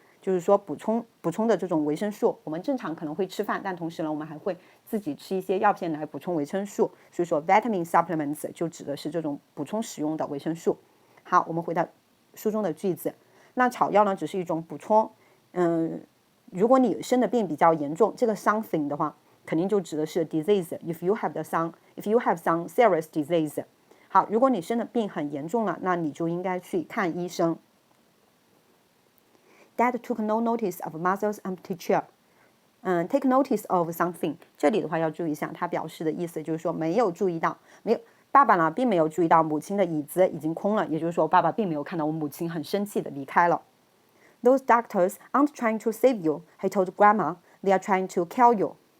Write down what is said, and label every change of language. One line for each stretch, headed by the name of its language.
Chinese: 就是说补充的这种维生素。我们正常可能会吃饭，但同时呢，我们还会自己吃一些药片来补充维生素。所以说 vitamin supplements 就指的是这种补充使用的维生素。好，我们回到书中的句子。那草药呢，只是一种补充。如果你生的病比较严重，这个 something 的话，肯定就指的是 disease.
English: If you have some serious disease.
Chinese: 好，如果你生的病很严重了，那你就应该去看医生。
English: Dad took no notice of mother's empty chair. Take notice of something.
Chinese: 这里的话要注意一下，它表示的意思就是说没有注意到，爸爸呢并没有注意到母亲的椅子已经空了，也就是说爸爸并没有看到我母亲很生气的离开了。
English: Those doctors aren't trying to save you, he told Grandma. They are trying to kill you.